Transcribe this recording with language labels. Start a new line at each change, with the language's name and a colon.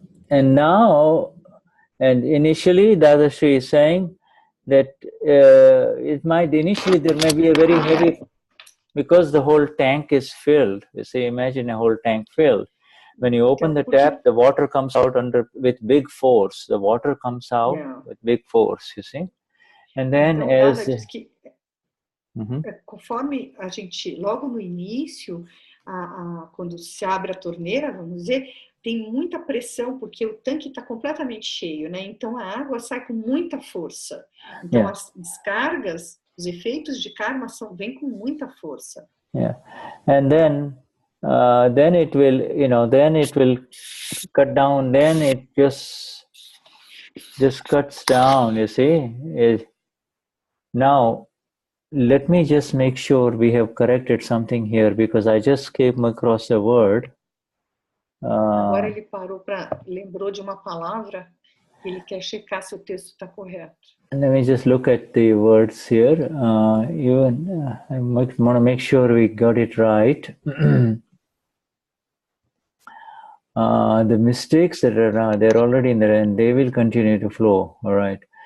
English: And now, and initially, Dadashri is saying that there may be a very heavy, because the whole tank is filled. You see, imagine a whole tank filled. When you open the tap, the water comes out with big force. The water comes out with big force, you see. And then
Portuguese: então,
English: as...
Portuguese: diz que, conforme a gente, logo no início, quando se abre a torneira, vamos dizer, tem muita pressão, porque o tanque está completamente cheio, né? Então, a água sai com muita força. Então, as descargas, os efeitos de karma vêm com muita força.
English: Yeah. And then it will, then it will cut down, then it just cuts down, you see. Now, let me just make sure we have corrected something here, because I just came across a word.
Portuguese: Agora ele lembrou de uma palavra, ele quer checar se o texto está correto.
English: Let me just look at the words here. I might want to make sure we got it right. The mistakes that are they're already in there, and they will continue to flow. All right.